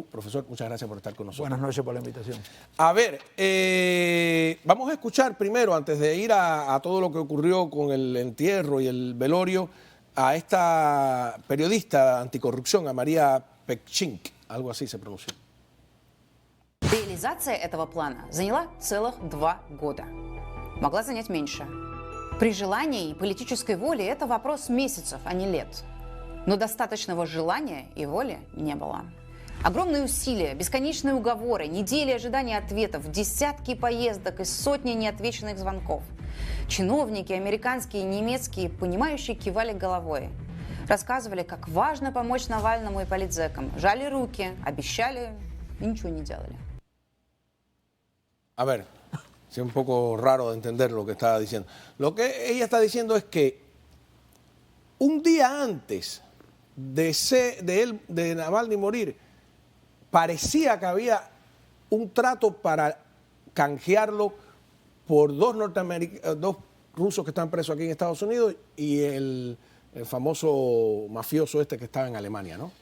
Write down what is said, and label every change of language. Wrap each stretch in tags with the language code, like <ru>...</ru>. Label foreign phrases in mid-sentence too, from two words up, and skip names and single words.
<es>Profesor, muchas gracias por estar con nosotros. Buenas noches por la invitación. A ver, vamos a escuchar primero, antes de ir a todo lo que ocurrió con el entierro y el velorio, a esta periodista anticorrupción, a María Peksin, algo así se pronuncia.</es> <ru>Реализация этого плана заняла целых 2 года. Могла занять меньше. При желании и политической воле это вопрос месяцев, а не лет. Но достаточного желания и воли не было. Огромные усилия, бесконечные уговоры, недели ожидания ответов, десятки поездок и сотни неотвеченных звонков. Чиновники, американские и немецкие, понимающие, кивали головой. Рассказывали, как важно помочь Навальному и политзекам. Жали руки, обещали и ничего не делали.</ru> <es>A ver, es un poco raro de entender lo que estaba diciendo. Lo que ella está diciendo es que un día antes de Navalny morir, parecía que había un trato para canjearlo por 2 rusos que están presos aquí en Estados Unidos y el famoso mafioso este que estaba en Alemania, ¿no?</es>